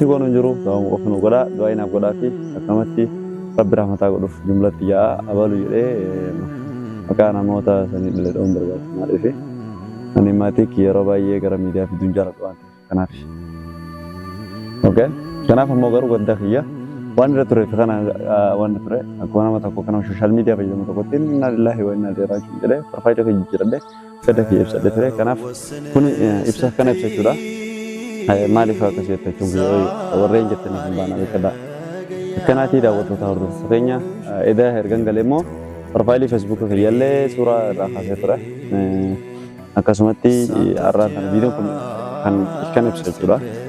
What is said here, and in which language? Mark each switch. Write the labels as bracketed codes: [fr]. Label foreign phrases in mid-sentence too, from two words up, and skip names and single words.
[om] goonu hin jiru qofa nu godhaa du'aayinaaf godhaa fi akkamatti rabbi rahmataa godhuuf jumlatti yaa abalu jedhee maqaa namoota sanii dhalee dhabuun barbaadu maaliif ani maatii yeroo baay'ee gara miidiyaa fiduun jaalladhu waan ta'eef kanaaf okay kanaaf ammoo garuu gadda kiyya waan irra ture kana waan ture akkuma nama tokko kana [en] social media [om] fayyadamu tokkotti [ar] إنا لله وإنا إليه راجعون [om] jedhee farfaayida kiyya jijjiiradhee gadda kiyya ibsadhee ture kanaaf kun ibsa kana ibsachuudha maaliif akkasii jechuun warreen jettanii hin baana beekadha akkanaatii daawwattoota hordoftoota keenya edaa ergan galee immoo farfaayilii feesbuuk kiyyallee suuraa irraa kaasee ture akkasumatti har'aan kana viidiyoon kun kan ibsachuudha